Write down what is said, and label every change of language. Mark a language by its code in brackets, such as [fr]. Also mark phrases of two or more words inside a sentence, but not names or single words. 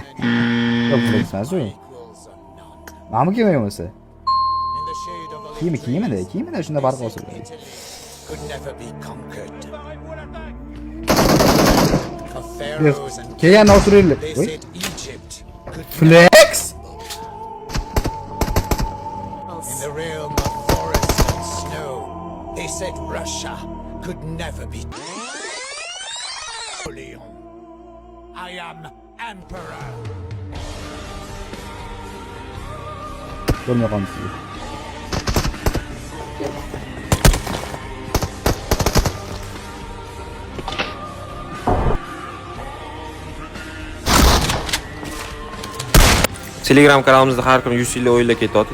[uz] Yo'q Flex emas-ku. Nima kiymayapsiz? Kiyimida shunda barq olsa bo'ladi. Kelgan Nasrulli. Flex. [en] In the realm of forest and snow, they said Russia could never be Napoleon. I am emperor. [uz] Ko'rmay qolmisiz. Telegram kanalimizda har kuni 100 yillik o'yinlar ketyapti.